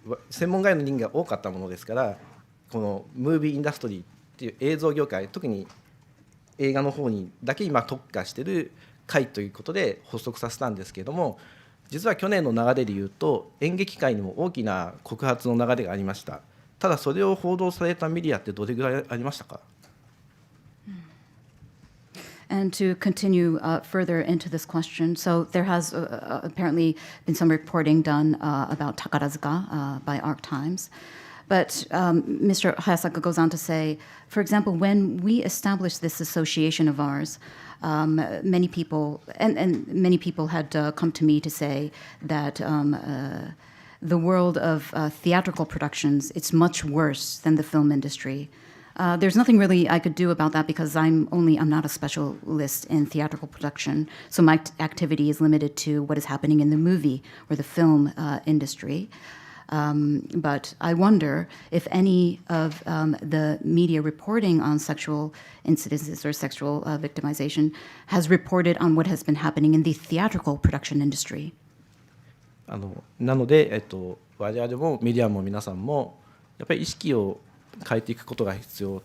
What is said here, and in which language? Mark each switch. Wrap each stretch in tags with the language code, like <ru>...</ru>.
<ja>専門外の人間が多かったものですから、このムービーインダストリーっていう映像業界、特に映画の方にだけ今特化している会ということで発足させたんですけれども、実は去年の流れでいうと演劇界にも大きな告発の流れがありました。ただそれを報道されたメディアってどれぐらいありましたか？</ja> <en>And to continue further into this question, so there has apparently been some reporting done about Takarazuka by Arc Times. But Mr. Hayasaka goes on to say, for example, when we established this association of ours, many people, and many people had come to me to say that the world of theatrical productions, it's much worse than the film industry. There's nothing really I could do about that because I'm not a specialist in theatrical production, so my activity is limited to what is happening in the movie or the film industry. But I wonder if any of the media reporting on sexual incidences or sexual victimization has reported on what has been happening in the theatrical production industry.</en> <ja>なので、我々もメディアも皆さんもやっぱり意識を変えていくことが必要。</ja>